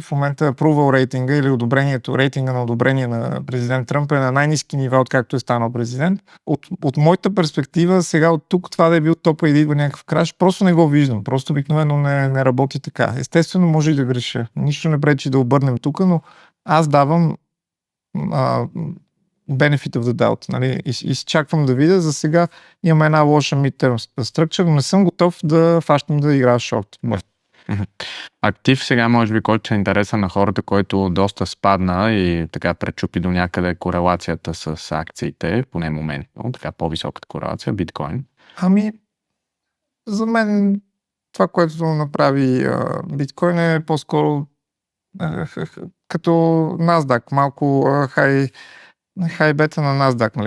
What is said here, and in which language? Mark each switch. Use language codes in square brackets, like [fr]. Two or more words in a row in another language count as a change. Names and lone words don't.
[bg] В момента approval рейтинга или рейтинга на одобрение на президент Тръмп е на най-ниски нива, откакто е станал президент. От моята перспектива, сега от тук това да е бил топа и да идва някакъв краш, просто не го виждам. Просто обикновено не работи така. Естествено, може и да греша. Нищо не пречи да обърнем тук, но аз давам [en] benefit of the doubt. [bg] Нали? Изчаквам да видя. За сега имам една лоша [en] midterm structure, [bg] но не съм готов да фащам да играя шорт. Актив сега, може би, който е интересен на хората, който доста спадна и така пречупи до някъде корелацията с акциите, поне моментно, така по-високата корелация, биткоин. За мен това, което направи биткоин е по-скоро като NASDAQ, малко [en] high beta [bg] на NASDAQ. Нали?